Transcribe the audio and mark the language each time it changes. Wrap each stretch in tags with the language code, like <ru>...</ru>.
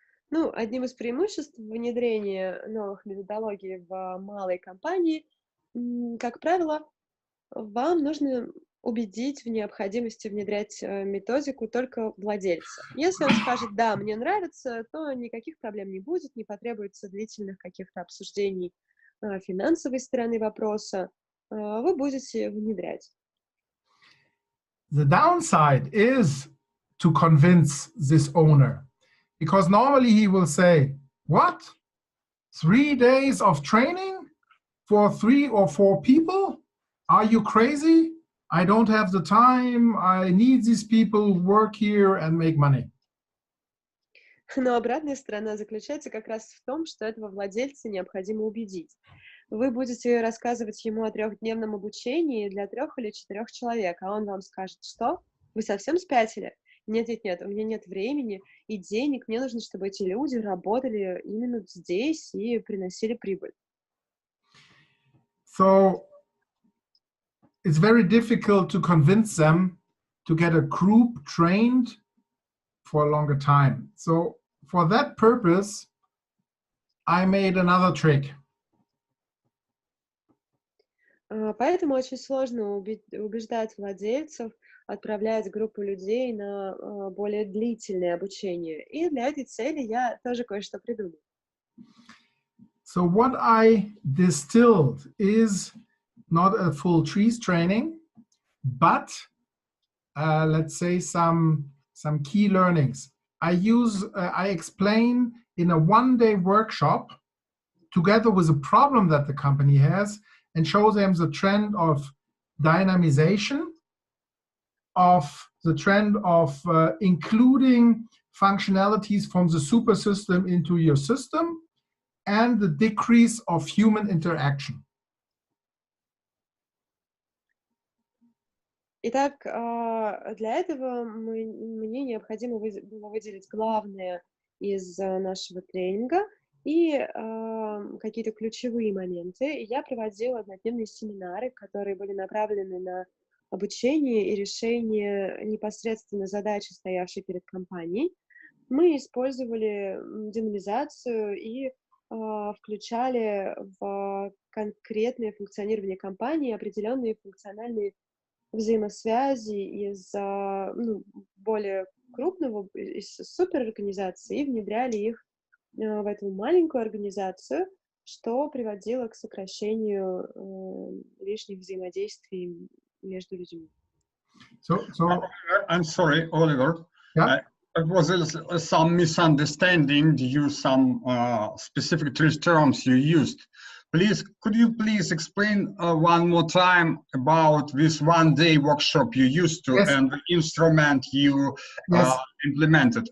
<ru>Ну, одним из преимуществ внедрения новых методологий в малые компании, как правило, вам нужно убедить в необходимости внедрять методику только владельца. Если он скажет, да, мне нравится, то никаких проблем не будет, не потребуется длительных каких-то обсуждений финансовой стороны вопроса, вы будете внедрять.</ru> <en>The downside is to convince this owner, because normally he will say, what? 3 days of training for 3 or 4 people? Are you crazy? I don't have the time. I need these people who work here and make money.</en> <ru>Но обратная сторона заключается как раз в том, что этого владельца необходимо убедить. Вы будете рассказывать ему о 3-дневном обучении для 3 или 4 человек, а он вам скажет, что? Вы совсем спятили? Нет, у меня нет времени и денег, мне нужно, чтобы эти люди работали именно здесь и приносили прибыль.</ru> <en>So it's very difficult to convince them to get a group trained for a longer time. So for that purpose, I made another trick.</en> <ru>Поэтому очень сложно убеждать владельцев отправлять группу людей на более длительное обучение. И для этой цели я тоже кое-что придумала.</ru> <en>So what I distilled is not a full TRIZ training, but let's say some key learnings. I explain in a one-day workshop together with a problem that the company has and show them the trend of dynamization, of the trend of including functionalities from the super system into your system, and the decrease of human interaction.</en> <ru>Итак, для этого мне необходимо было выделить главное из нашего тренинга и какие-то ключевые моменты. Я проводила однодневные семинары, которые были направлены на обучение и решение непосредственно задачи, стоявшей перед компанией. Мы использовали динамизацию и включали в конкретное функционирование компании определенные функциональные взаимосвязи из более крупного, из суперорганизации, и внедряли их в эту маленькую организацию, что приводило к сокращению лишних взаимодействий между людьми.</ru> <en>I'm sorry, Oliver. Yeah. It was some misunderstanding to use some specific terms you used. Could you please explain one more time about this one-day workshop you used to, yes, and the instrument you, yes, implemented?</en>